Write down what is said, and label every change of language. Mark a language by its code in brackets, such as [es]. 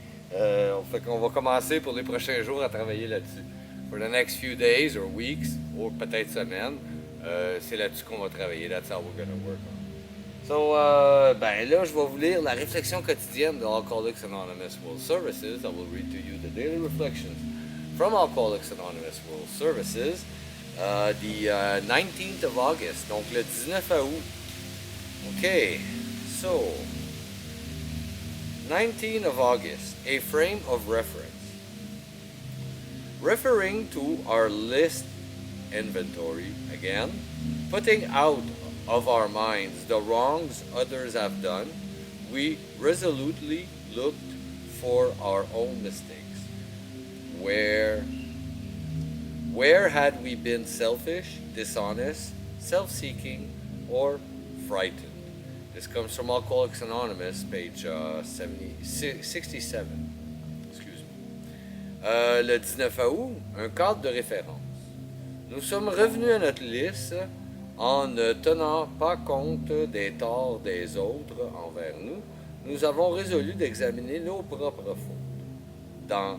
[fr] Fait qu'on va commencer pour les prochains jours à travailler là-dessus. [en] For the next few days or weeks, [fr] ou peut-être semaines, c'est là-dessus qu'on va travailler. [en] That's how we're gonna work on. [fr] So, ben là, je vais vous lire la réflexion quotidienne de Alcooliques Anonymous World Services. [en] I will read to you the daily reflections from Alcooliques Anonymous World Services, the 19th of August, [fr] donc le 19 août. [en] Okay, so 19th of August, a frame of reference. Referring to our list inventory again, putting out of our minds the wrongs others have done, we resolutely looked for our own mistakes. Where had we been selfish, dishonest, self-seeking, or frightened? This comes from Alcoolics Anonymous, page 67. Excuse me. [fr] Le 19 août, un cadre de référence. Nous sommes revenus à notre liste en ne tenant pas compte des torts des autres envers nous. Nous avons résolu d'examiner nos propres fautes.